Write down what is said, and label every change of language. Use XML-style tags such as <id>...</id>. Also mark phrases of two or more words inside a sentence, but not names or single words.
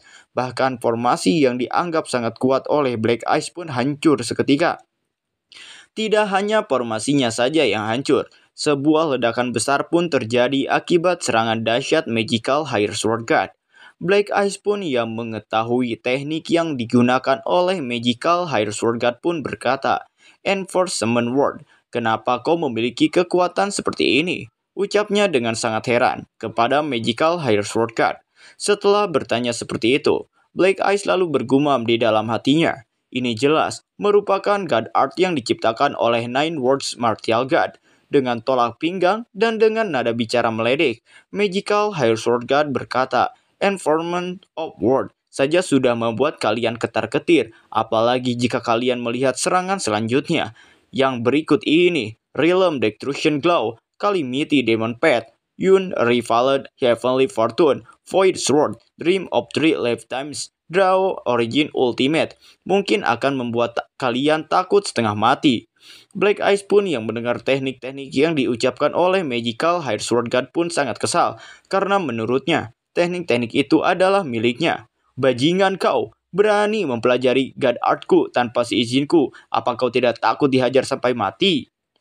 <id>Bahkan formasi yang dianggap sangat kuat oleh Black Ice pun hancur seketika. Tidak hanya formasinya saja yang hancur, sebuah ledakan besar pun terjadi akibat serangan dahsyat Magical High Sword God. Black Ice pun yang mengetahui teknik yang digunakan oleh Magical High Sword God pun berkata, "Enforcement Word, kenapa kau memiliki kekuatan seperti ini?" Ucapnya dengan sangat heran kepada Magical High Sword God. Setelah bertanya seperti itu, Black Ice lalu bergumam di dalam hatinya. Ini jelas merupakan God Art yang diciptakan oleh Nine Worlds Martial God. Dengan tolak pinggang dan dengan nada bicara meledek, Magical High Sword God berkata, "Environment of World saja sudah membuat kalian ketar-ketir, apalagi jika kalian melihat serangan selanjutnya. Yang berikut ini, Realm Destruction Glow, Calamity Demon Path, Yun Revealed Heavenly Fortune, Void Sword, Dream of Three Lifetimes, Draw Origin Ultimate, mungkin akan membuat kalian takut setengah mati." Black Ice pun yang mendengar teknik-teknik yang diucapkan oleh Magical High Sword God pun sangat kesal, karena menurutnya, teknik-teknik itu adalah miliknya. "Bajingan kau, berani mempelajari God Artku tanpa seizinku, apa kau tidak takut dihajar sampai mati?"</id>